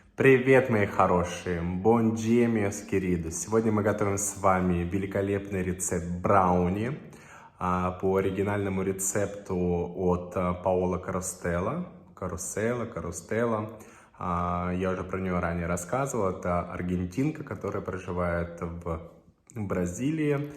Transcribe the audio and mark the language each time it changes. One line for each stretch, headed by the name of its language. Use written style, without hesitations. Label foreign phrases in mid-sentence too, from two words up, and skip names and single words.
Russian: Привет, мои хорошие!
Portuguese: Bom dia, meus queridos!
Russian: Сегодня мы готовим с вами великолепный рецепт брауни по оригинальному рецепту от Паоло Карустелла. Карустелла. Я уже про нее ранее рассказывал. Это аргентинка, которая проживает в Бразилии.